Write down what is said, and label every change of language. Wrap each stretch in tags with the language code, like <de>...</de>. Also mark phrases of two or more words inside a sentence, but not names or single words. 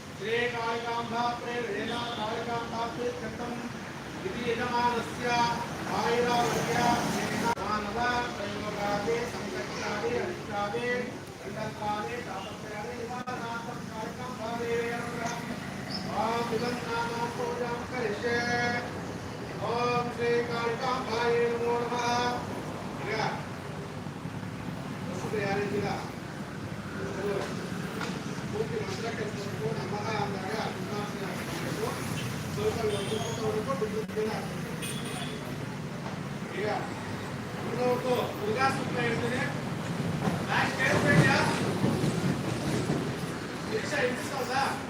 <sa>श्री कालिकांबा प्रेरणेन कालिकांबा प्रीत्यर्थम् इति यजमानस्य आयुरारोग्य मानव प्रयोगादि संकटादि अनिष्टादि खण्डत्वादि तापत्रयादि निवारणार्थं कालिकांबादेवी अनुग्रहम् इदं नाम पूजां करिष्ये। ओम श्री कालिकांबायै नमो नमः।</sa> <kn>ಈಗ ವಸುದೆ ಯಾರಿದ್ದೀರ ಪೂರ್ತಿ ಮಂತ್ರ ಕಲಿಸಬೇಕು ನಮಃ ಅಂದಾಗ ಅನುನಾಸಿಕ ಹಾಕಬೇಕು ಸ್ವಲ್ಪ ಒಂದು ಹೊತ್ತು ಬಿಡುತ್ತೇನೆ ಈಗ ಇನ್ನೊಂದು ದುರ್ಗಾ ಸೂಕ್ತ ಹೇಳ್ತೀನಿ ಲಾಸ್ಟ್ ಕೇಳ್ಬೇಡ್ಯಾ ಶಿಕ್ಷಾ ಇಡಿಸೋದಾ</kn>